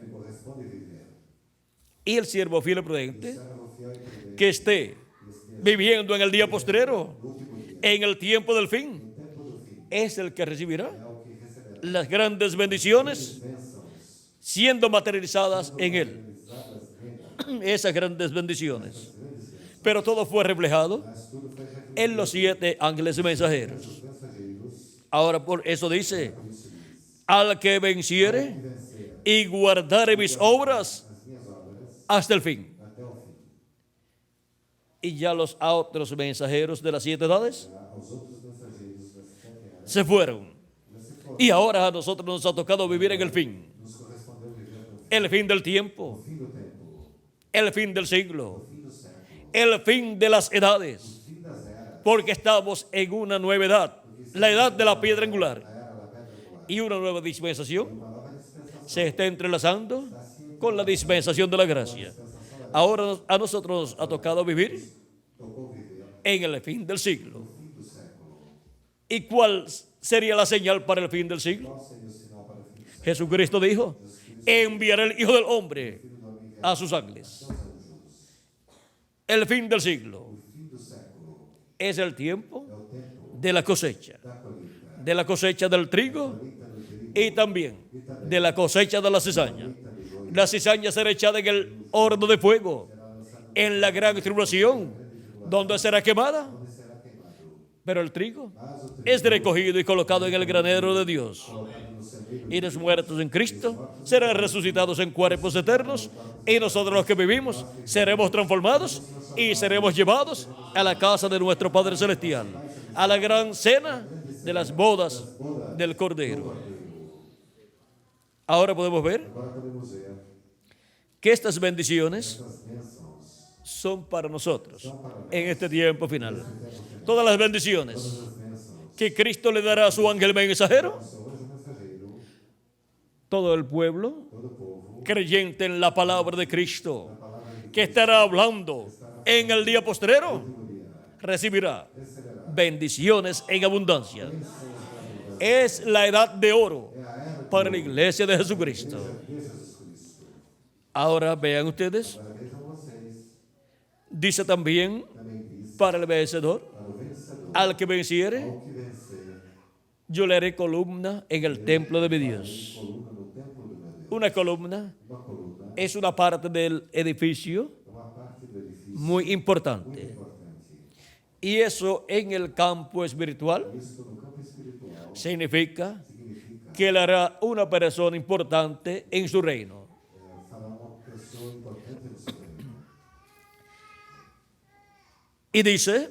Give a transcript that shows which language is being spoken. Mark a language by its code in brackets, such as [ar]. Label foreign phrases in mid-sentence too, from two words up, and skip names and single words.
[pt] que corresponde viver. [es] Y el siervo fiel y prudente [pt] Servo fiel e prudente [es] que esté viviendo en el día postrero, en el tiempo del fin, [pt] tempo do fim [es] es el que recibirá [pt] é o que receberá [es] las grandes bendiciones [pt] bênçãos [es] siendo materializadas en Él. [pt] realizadas nele. [es] Esas grandes bendiciones. Pero todo fue reflejado [pt] Mas tudo foi refletido [es] en los 7 ángeles mensajeros. [pt] nos mensageiros. [es] Ahora por eso dice, al que venciere [pt] Vencer [es] y guardare mis obras [pt] as minhas obras [es] hasta el fin. [pt] até o fim. [es] Y ya los otros mensajeros de las 7 edades [pt] Aos outros mensageiros das 7 eras [es] se fueron. [pt] já se foram. [es] Y ahora a nosotros nos ha tocado vivir en el fin. [pt] Nos correspondeu viver no [es] El fin del tiempo, [pt] fim do tempo, [es] el fin del siglo, [pt] fim do século, [es] el fin de las edades. [pt] fim das eras, [es] Porque estamos en una nueva edad, la edad de la piedra angular. [pt] a era da pedra angular. [es] Y una nueva dispensación [pt] Uma nova dispensação [es] se está entrelazando con la dispensación de la gracia. Ahora a nosotros nos ha tocado vivir [pt] tocou viver [es] en el fin del siglo. [pt] no fim do século. [es] ¿Y cuál sería la señal para el fin del siglo? [pt] Qual seria o sinal para o fim do século? [es] Jesucristo dijo, enviaré el Hijo del Hombre a sus ángeles. El fin del siglo [pt] O fim do século [es] es el tiempo [pt] é o tempo [es] de la cosecha, [pt] da colheita. [es] de la cosecha del trigo [pt] Colheita do trigo [es] y también de la cosecha de la cizaña. La cizaña será echada en el horno de fuego, en la gran tribulación, donde será quemada. [pt] será queimado. [es] Pero el trigo [pt] Mas o trigo [es] es recogido y colocado en el granero de Dios. [pt] colocado no celeiro [es] Y los muertos en Cristo serán resucitados en cuerpos eternos. Y nosotros los que vivimos seremos transformados y seremos llevados a la casa de nuestro Padre Celestial, a la gran cena de las bodas del Cordero. Ahora podemos ver [pt] agora podemos ver [es] que estas bendiciones [pt] as bênçãos [es] son para nosotros en este tiempo final. Todas las bendiciones [pt] as bênçãos [es] que Cristo le dará a su ángel mensajero, [pt] ao seu anjo mensageiro, [es] todo el pueblo [pt] todo o povo, [es] creyente en la palabra de Cristo, que estará hablando en el día postrero, recibirá bendiciones en abundancia. Es la edad de oro para la iglesia de Jesucristo. Ahora vean ustedes, [pt] agora vejam vocês, [es] dice también [pt] também diz [es] para el vencedor, [pt] para o vencedor, [es] al que venciere, [pt] ao que vencer, [es] yo le haré columna en el templo de mi Dios. [pt] coluna no templo do meu Deus. [es] Una columna [pt] Uma coluna [es] es una parte del edificio [pt] é uma parte do edifício [es] muy importante. [pt] importante. [es] Y eso en el campo espiritual [pt] Isto no campo espiritual [es] significa [pt] significa [es] que él hará una persona importante en su reino. [pt] fará uma pessoa importante no seu reino. [es] Y dice,